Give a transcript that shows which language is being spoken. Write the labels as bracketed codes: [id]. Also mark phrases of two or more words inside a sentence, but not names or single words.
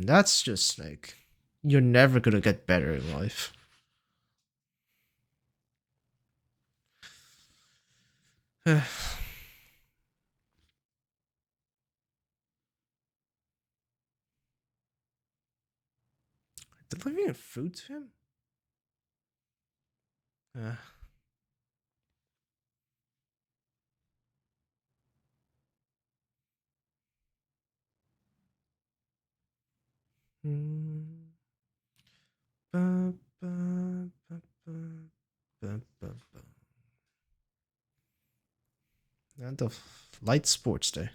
[en] That's just like you're never gonna get better in life. Delivering food to him? Uh, mm, ba, ba, ba, ba, ba, ba, ba. And of light sports day.